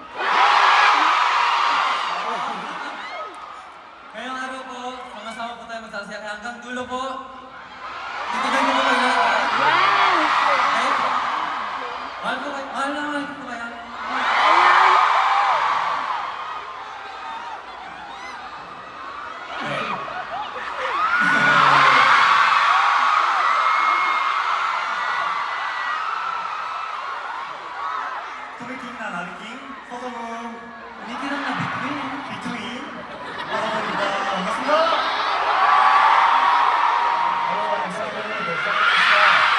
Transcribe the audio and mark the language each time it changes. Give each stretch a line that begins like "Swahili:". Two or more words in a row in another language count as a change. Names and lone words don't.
Filipino: Ngayong araw po, sama-sama po tayo magsasaya kaya hanggang dulo po. Titigan niyo po kayo lahat. Okay? Mahal po kayo. Mahal po kayo.
Korean: 토미킹 나 나비킹 서정우
Filipino: Hindi lang na between.
Korean: 비투인 서정우입니다. 반갑습니다.
English: Hello, I'm Simon, the second star.